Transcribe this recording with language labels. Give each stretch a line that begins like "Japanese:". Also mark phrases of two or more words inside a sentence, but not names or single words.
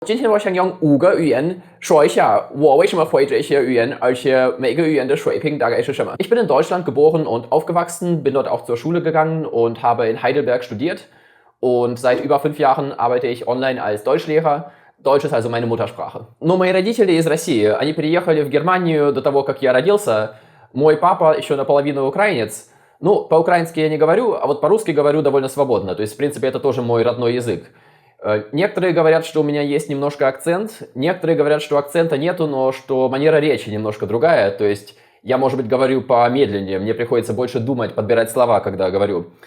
Chinese: 今天我想用5个语言说一下，我为什么会这些语言，而且每个语言的水平大概是什么。
German: Ich bin in Deutschland geboren und aufgewachsen, bin dort auch zur Schule gegangen und habe in Heidelberg studiert. Und seit über 5 Jahren arbeite ich online als Deutschlehrer. Deutsch ist also meine Muttersprache.
Russian: Но мои родители из России, они переехали в Германию до того, как я родился. Мой папа еще наполовину украинец. Ну, по-украински я не говорю, а вот по-русски говорю довольно свободно. То есть, в принципе, это тоже мой родной язык. Некоторые говорят, что у меня есть немножко акцент, некоторые говорят, что акцента нету, но что манера речи немножко другая, то есть я, может быть, говорю помедленнее, мне приходится больше думать, подбирать слова, когда говорю.